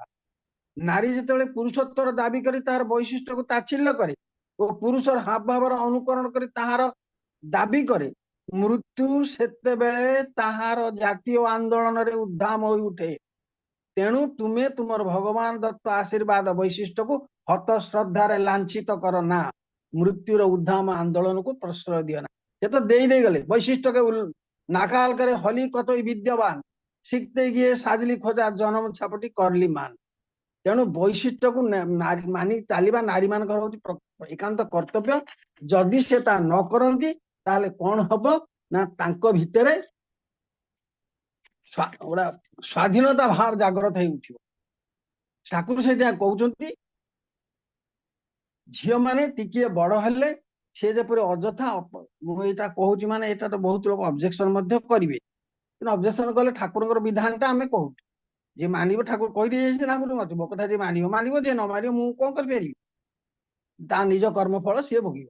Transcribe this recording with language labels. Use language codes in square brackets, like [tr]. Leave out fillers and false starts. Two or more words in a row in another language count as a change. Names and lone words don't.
[or] ନାରୀ ଯେତେବେଳେ ପୁରୁଷତ୍ୱର ଦାବି କରି ତାହାର ବୈଶିଷ୍ଟ୍ୟକୁ ତାଚ୍ଛଲ୍ୟ କରେ ଓ ପୁରୁଷର ହାବଭାବର ଅନୁକରଣ କରି ତାହାର ଦାବି କରେ, ମୃତ୍ୟୁ ସେତେବେଳେ ତାହାର ଜାତୀୟ ଆନ୍ଦୋଳନରେ ଉଦ୍ଦାମ ହୋଇ ଉଠେ। ତେଣୁ ତୁମେ ତୁମର ଭଗବାନ ଦତ୍ତ ଆଶୀର୍ବାଦ ବୈଶିଷ୍ଟ୍ୟକୁ ହତ ଶ୍ରଦ୍ଧାରେ ଲାଞ୍ଛିତ କର ନା, ମୃତ୍ୟୁର ଉଦ୍ଦାମ ଆନ୍ଦୋଳନକୁ ପ୍ରଶ୍ରୟ ଦିଅ ନା। ସେ ତ ଦେଇ ଗଲେ [bn] ବୈଶିଷ୍ଟ୍ୟকে নাকাল করে হলি কতই বিদ্যবান, শিখতে গিয়ে সাজলি খোঁজা জনম ছাপটি করলি মান। [or] ତେଣୁ ବୈଶିଷ୍ଟ୍ୟକୁ ମାନି ଚାଲିବା ନାରୀ ମାନଙ୍କର ହଉଛି ଏକାନ୍ତ କର୍ତ୍ତବ୍ୟ। ଯଦି ସେ ତା ନ କରନ୍ତି ତାହେଲେ କଣ ହବ ନା, ତାଙ୍କ ଭିତରେ ସ୍ୱାଧୀନତା ଭାବ ଜାଗ୍ରତ ହେଇ ଉଠିବ। ଠାକୁର ସେଇଟା କହୁଛନ୍ତି, ଝିଅ ମାନେ ଟିକିଏ ବଡ ହେଲେ ସେ ଯେପରି ଅଯଥା, ମୁଁ ଏଇଟା କହୁଛି ମାନେ ଏଇଟା ତ ବହୁତ ଲୋକ ଅବଜେକ୍ସନ ମଧ୍ୟ କରିବେ, କିନ୍ତୁ ଅବଜେକ୍ସନ କଲେ ଠାକୁରଙ୍କର ବିଧାନଟା ଆମେ କହୁଛୁ, ଯିଏ ମାନିବ ଠାକୁର କହିଦେଇଯାଇଛି ଠାକୁର ମତେ ମୋ କଥା ଯିଏ ମାନିବ ମାନିବ, ଯିଏ ନ ମାନିବ ମୁଁ କଣ କରିପାରିବି, ତା ନିଜ କର୍ମ ଫଳ ସିଏ ଭୋଗିବ।